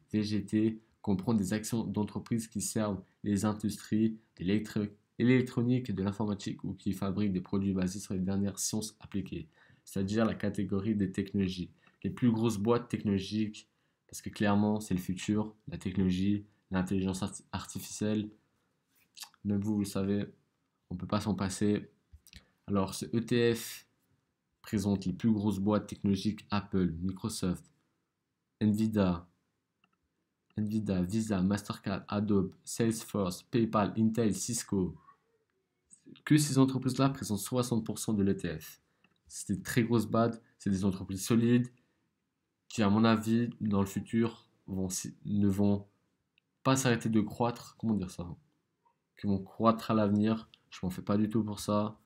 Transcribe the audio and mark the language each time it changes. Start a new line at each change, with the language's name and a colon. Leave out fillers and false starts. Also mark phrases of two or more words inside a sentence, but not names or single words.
French: VGT comprend des actions d'entreprises qui servent les industries, l'électronique et de l'informatique ou qui fabriquent des produits basés sur les dernières sciences appliquées, c'est-à-dire la catégorie des technologies. Les plus grosses boîtes technologiques, parce que clairement c'est le futur, la technologie, l'intelligence artificielle, même vous le savez, on ne peut pas s'en passer. Alors ce ETF présente les plus grosses boîtes technologiques Apple, Microsoft, Nvidia, Visa, Mastercard, Adobe, Salesforce, PayPal, Intel, Cisco. Que ces entreprises-là présentent 60% de l'ETF. C'est des très grosses boîtes, c'est des entreprises solides qui, à mon avis, dans le futur, ne vont pas s'arrêter de croître. Comment dire ça? Qui vont croître à l'avenir. Je m'en fais pas du tout pour ça.